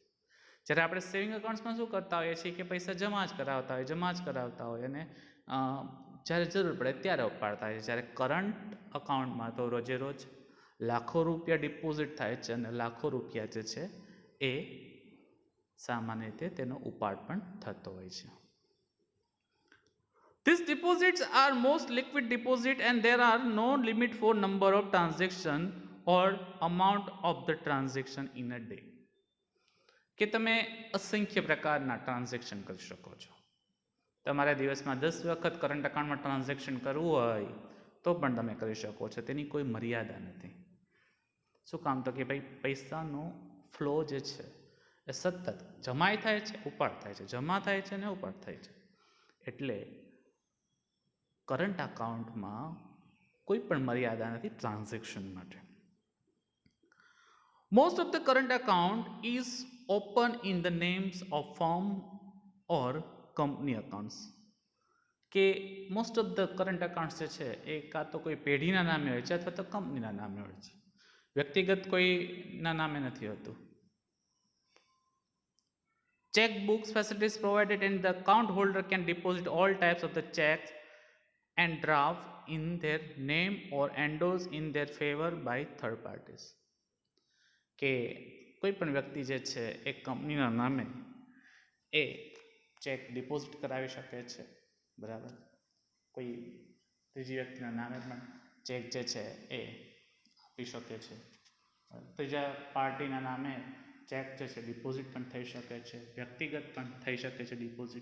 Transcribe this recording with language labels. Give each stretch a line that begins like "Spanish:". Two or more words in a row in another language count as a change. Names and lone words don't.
Gujarati: જ્યારે આપણે સેવિંગ અકાઉન્ટ્સમાં શું કરતા હોઈએ છીએ કે પૈસા જમા જ કરાવતા હોય અને જ્યારે જરૂર પડે ત્યારે ઉપાડતા હોય છે. જ્યારે કરંટ અકાઉન્ટમાં તો રોજેરોજ લાખો રૂપિયા ડિપોઝિટ થાય છે અને લાખો રૂપિયા જે છે એ સામાન્ય રીતે તેનો ઉપાડ પણ થતો હોય છે.
English: These deposits are most liquid deposit and there are no limit for number of transaction or amount of the transaction in a day.
Gujarati: કે તમે અસંખ્ય પ્રકારના ટ્રાન્ઝેક્શન કરી શકો છો. તમારે દિવસમાં 10 વખત કરંટ અકાઉન્ટમાં ટ્રાન્ઝેક્શન કરવું હોય તો પણ તમે કરી શકો છો. તેની કોઈ મર્યાદા નથી. શું કામ? તો કે ભાઈ પૈસાનો ફ્લો જે છે એ સતત જમાય થાય છે, ઉપાડ થાય છે, જમા થાય છે અને ઉપાડ થાય છે. એટલે કરંટ અકાઉન્ટમાં કોઈ પણ મર્યાદા નથી ટ્રાન્ઝેક્શન માટે.
English: Most of the current account is open in the names of firm or company accounts.
Gujarati: કે
English: most of the current accounts
Gujarati: જે છે એ કાં તો કોઈ પેઢીના નામે હોય છે અથવા તો કંપનીના નામે હોય છે. વ્યક્તિગત કોઈના નામે નથી હોતું.
English: Check books facilities provided and the account holder can deposit all types of the checks and draft in their name or endorse in their favor by third parties.
Gujarati: કે કોઈ પણ વ્યક્તિ જે છે એ કંપનીના નામે એ ચેક ડિપોઝિટ કરાવી શકે છે, બરાબર. કોઈ ત્રીજી વ્યક્તિના નામે પણ ચેક જે છે એ આપી શકે છે. ત્રીજા પાર્ટીના નામે ચેક જે છે ડિપોઝિટ પણ થઈ શકે છે, વ્યક્તિગત પણ થઈ શકે છે ડિપોઝિટ.